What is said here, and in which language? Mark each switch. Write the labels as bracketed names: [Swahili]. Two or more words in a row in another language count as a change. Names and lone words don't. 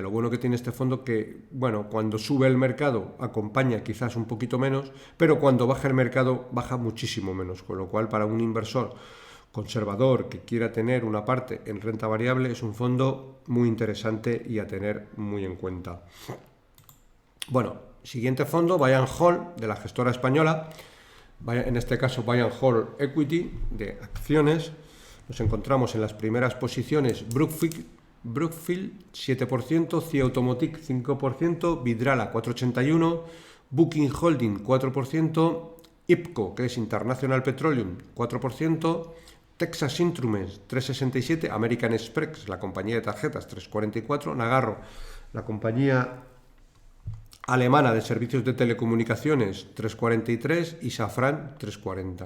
[Spanish] Lo bueno que tiene este fondo que, bueno, cuando sube el mercado acompaña quizás un poquito menos, pero cuando baja el mercado baja muchísimo menos, con lo cual para un inversor conservador que quiera tener una parte en renta variable es un fondo muy interesante y a tener muy en cuenta. Bueno, siguiente fondo, Buy and Hold, de la gestora española, en este caso Buy and Hold Equity, de acciones. Nos encontramos en las primeras posiciones Brookfield 7%, CIA Automotive 5%, Vidrala 4,81%, Booking Holding 4%, IPCO, que es International Petroleum 4%, Texas Instruments 3,67%, American Express, la compañía de tarjetas 3,44%, Nagarro, la compañía alemana de servicios de telecomunicaciones 3,43% y Safran 3,40%.